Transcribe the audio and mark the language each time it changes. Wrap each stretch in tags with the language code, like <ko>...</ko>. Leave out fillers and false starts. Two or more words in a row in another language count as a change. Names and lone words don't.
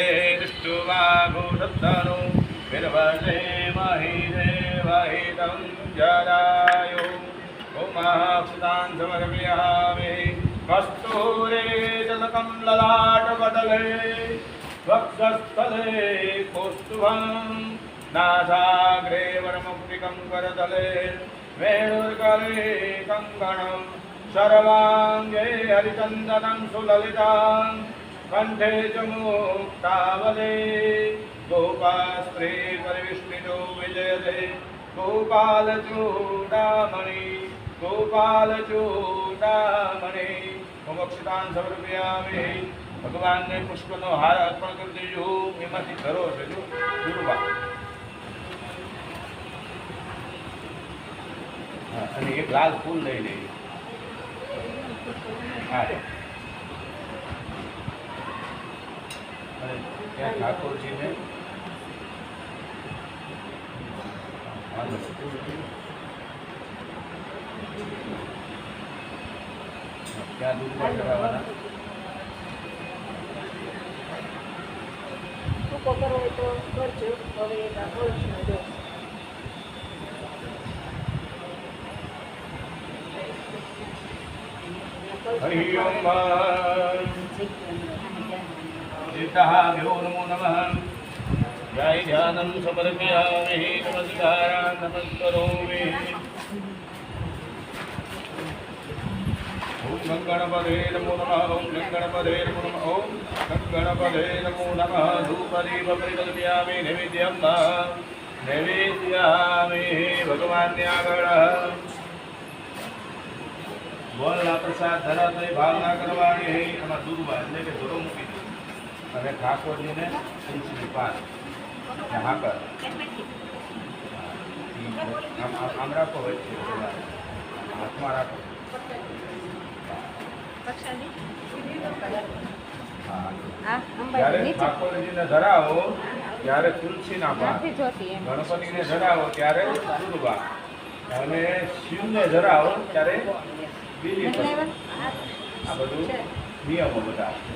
<sa>દૃષ્ટુવાભૂષત્તનો વિર્વજેમહિ દેવહિतं જરાયો ઓમાક્ષતાન સમર્પયામિ કસ્તૂરે જલકં લલાટપટલે વક્ષસ્થલે કૌસ્તુભં નાસાગ્રે વરમૌક્તિકં કરતલે વેણુર્ગલે કંકણં सर्वांगे हरिचंदनं सुललितां कंठे च मुक्तावले गोपास्त्रे परिविष्णितो विजयते गोपालचूडामणि मोक्षितां समर्पयामि</sa> <gu>ભગવાન ને પુષ્પનો હાર અર્પણ કર દેજો એમાંથી ધરો છે જો દુર્વા અને એક લાલ ફૂલ લઈ લેજો ત્યાં ઠાકોરજીને ત્યાં દૂધ ચડાવવાના ટૂંકો કરવો હોય તો કરજો હવે એક આ કરશું જો</gu> <sa>हरि ओम सीताभ्यो नमो नमः जय ध्यानं समर्पयामि नमस्कारान् नमस्करोमि ओम गणपते नमो नमः ओम गणपते नमो नमः ओम गणपते नमो नमः धूपदीप परिकल्पयामि नैवेद्यामि भगवान्</sa> <gu>આગળ બોલના પ્રસાદ ધરાતરી ભાવના કરવાની એમાં દુર્વા એટલે કે ધોરો મૂકી દો અને ઠાકોરજીને તુલસીની પાન હાકર આમ રાખો વચ્ચે હાથમાં રાખો જ્યારે ઠાકોરજીને ધરાવો ત્યારે તુલસીના પાન ગણપતિને ધરાવો ત્યારે દુર્વા અને શિવને ધરાવો ત્યારે બીજી આ બધું નિયમો બધા</gu>